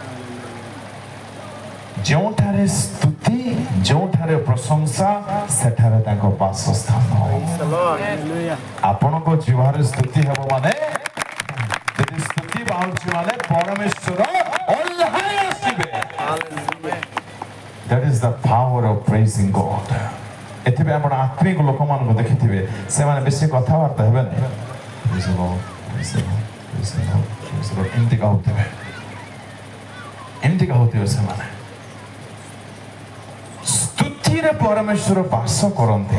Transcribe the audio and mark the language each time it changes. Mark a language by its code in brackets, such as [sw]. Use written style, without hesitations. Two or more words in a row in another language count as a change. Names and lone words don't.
[or] ଯେଉଁଠାରେ ସ୍ତୁତି, ଯେଉଁଠାରେ ପ୍ରଶଂସା, ସେଠାରେ ତାଙ୍କ ବାସସ୍ଥାନ। ଆପଣଙ୍କ ଜିହ୍ୱାରେ ସ୍ତୁତି ହେବ ମାନେ, ଯଦି ସ୍ତୁତି ବାହାରୁଛି ମାନେ ପରମେଶ୍ୱର ଓହ୍ଲାଇ ଆସିବେ। [en] That is the power of praising God. [or] ଏଥିପାଇଁ ଆପଣ ଆତ୍ମିକ ଲୋକମାନଙ୍କୁ ଦେଖିଥିବେ, ସେମାନେ ବେଶୀ କଥାବାର୍ତ୍ତା ହେବେ ନାହିଁ, ଏମିତି କହୁଥିବେ, ଏମିତି କହୁଥିବେ। ସେମାନେ ସ୍ତୁତିରେ ପରମେଶ୍ୱର ବାସ କରନ୍ତି।